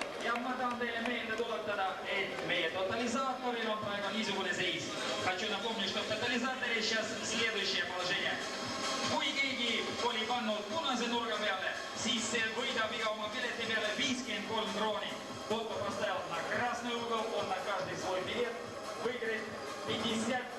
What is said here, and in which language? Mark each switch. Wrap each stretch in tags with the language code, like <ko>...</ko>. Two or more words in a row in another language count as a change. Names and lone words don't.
<et>Ja ma tahan teile meelde tuletada, et meie тотализаторil on praegu niisugune seis.</et> <ru>Хочу напомнить, что в тотализаторе сейчас следующее положение.</ru> <et>Kui keegi oli pannud punase nurga peale, siis see võidab iga oma pileti peale 53 krooni.</et> <ru>Тот, кто поставил на красный угол, он на каждый свой билет выиграет 50</ru>